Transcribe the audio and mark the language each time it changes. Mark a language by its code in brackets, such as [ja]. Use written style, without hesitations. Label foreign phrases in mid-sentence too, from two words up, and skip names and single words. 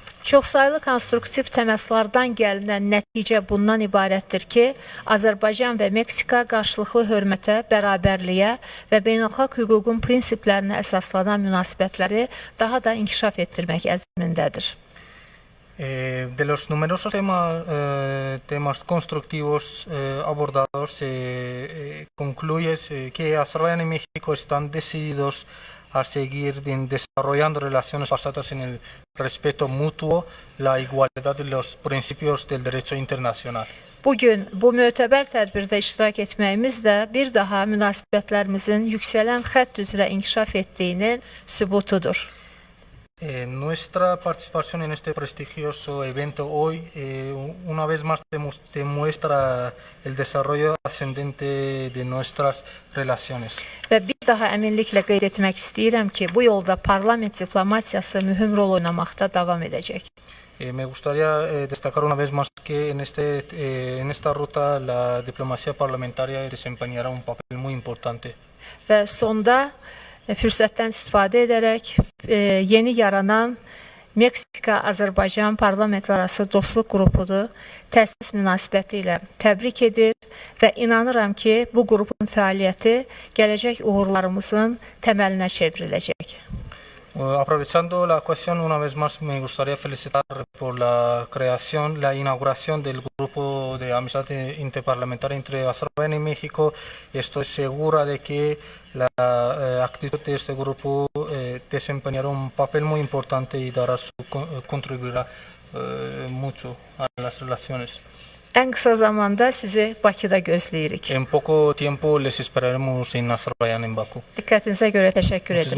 [az] Çoxsaylı konstruktiv təmaslardan gəlinən nəticə bundan ibarətdir ki, Azərbaycan və Meksika qarşılıqlı hörmətə, bərabərliyə və beynəlxalq hüququn prinsiplərinə əsaslanan münasibətləri daha da inkişaf etdirmək əzmindədir. [es] De los numerosos temas constructivos abordados, concluye que Azerbaiyán y México están decididos a seguir desarrollando relaciones basadas en el respeto mutuo, la igualdad y los principios del derecho internacional. [az] Bugün bu mötəbər tədbirdə iştirak etməyimiz də bir daha münasibətlərimizin yüksələn xətt üzrə inkişaf etdiyinin sübutudur. [es] Nuestra participación en este prestigioso evento hoy, una vez más, demuestra el desarrollo ascendente de nuestras relaciones. [az] Və bir daha əminliklə qeyd etmək istəyirəm ki, bu yolda parlament diplomatiyası mühüm rol oynamaqda davam edəcək. [es] Me gustaría destacar una vez más que en esta ruta la diplomacia parlamentaria desempeñará un papel muy importante. [az] Və sonda fürsətdən istifadə edərək yeni yaranan Meksika-Azərbaycan parlamentlərarası dostluq qrupunu təsis münasibəti ilə təbrik edir və inanıram ki, bu qrupun fəaliyyəti gələcək uğurlarımızın təməlinə çevriləcək. [es] Aprovechando la ocasión, una vez más me gustaría felicitar por la creación, la inauguración del grupo de amistad interparlamentaria entre Azerbaiyán y México. Estoy segura de que la actitud de este grupo desempeñará un papel muy importante y contribuirá mucho a las relaciones. [az] Ən qısa zamanda sizi Bakıda gözləyirik. [es] En poco tiempo les esperaremos en Azerbaiyán, en Bakú. [az] Diqqətinizə görə təşəkkür edirəm.